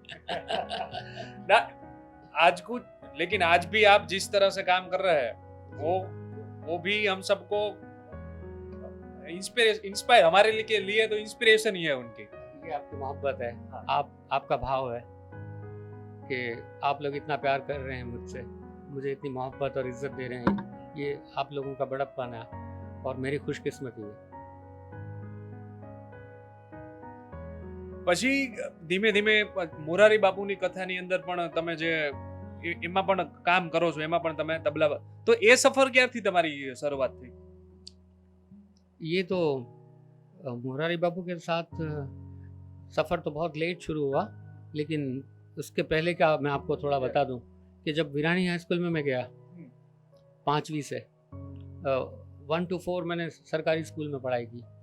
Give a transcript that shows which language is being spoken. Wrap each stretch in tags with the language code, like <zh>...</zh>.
<hi>ना आज कुछ, लेकिन आज भी आप जिस तरह से काम कर रहे हैं वो भी हम सबको इंस्पायर, हमारे लिए तो इंस्पिरेशन ही है उनकी. ये आपकी मोहब्बत है, आपका भाव है कि आप लोग इतना प्यार कर रहे हैं मुझसे, मुझे इतनी मोहब्बत और इज्जत दे रहे हैं. ये आप लोगों का बड़प्पन है और मेरी खुशकिस्मती है.</hi> <gu>પછી ધીમે ધીમે મોરારી બાપુની કથાની અંદર પણ તમે જે એમાં પણ કામ કરો છો, એમાં પણ તમે તબલા, તો એ સફર ક્યારથી તમારી શરૂઆત થઈ?</gu> <hi>ये तो मुरारी बापू के साथ सफ़र तो बहुत लेट शुरू हुआ, लेकिन उसके पहले का मैं आपको थोड़ा बता दूं कि जब वीरानी हाई स्कूल में मैं गया 5वीं से 1 to 4 मैंने सरकारी स्कूल में पढ़ाई की।</hi>